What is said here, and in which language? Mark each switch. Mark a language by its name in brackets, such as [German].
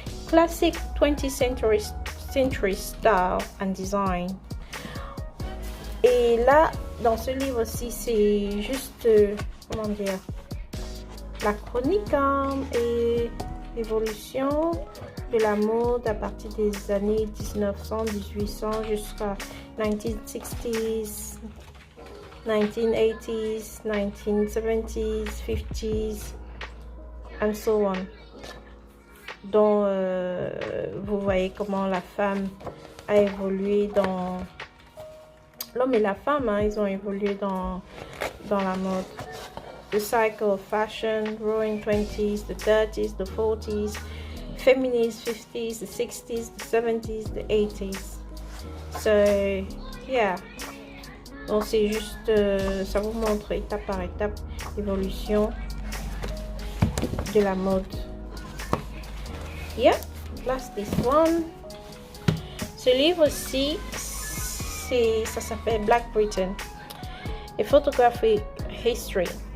[English] Classic 20th century style and design. [French] Et là, dans ce livre-ci, c'est juste, comment dire, la chronique et l'évolution de la mode à partir des années 1900, 1800 jusqu'à 1960s, 1980s, 1970s, 50s, [English] and so on. [French] Donc, vous voyez comment la femme a évolué dans... L'homme et la femme, ils ont évolué dans la mode. [English] The cycle of fashion, roaring 20s, the 30s, the 40s, feminist 50s, the 60s, the 70s, the 80s. So, yeah. [French] Donc, c'est juste, ça vous montre étape par étape l'évolution de la mode. [English] Yeah, that's this one. [French] Ce livre-ci, ça s'appelle [English] Black Britain, a Photographic History.